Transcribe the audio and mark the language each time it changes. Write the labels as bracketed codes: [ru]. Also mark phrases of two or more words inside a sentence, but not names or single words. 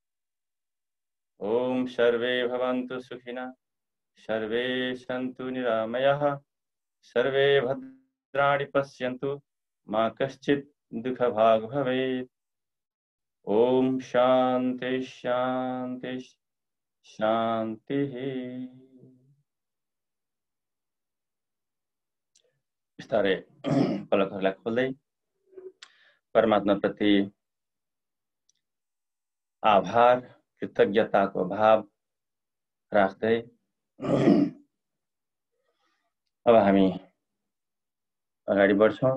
[sa] ओम सर्वे भवन्तु सुखिनः सर्वे सन्तु निरामयाः सर्वे भद्राणि पश्यन्तु मा कश्चित् दुःखभाग् भवेत्। ओम शांति शांति शांति। [ne] बिस्तारै पलकहरूलाई खोल्दै परमात्माप्रति आभार कृतज्ञताको भाव राख्दै अब हामी अगाडि बढ्छौँ।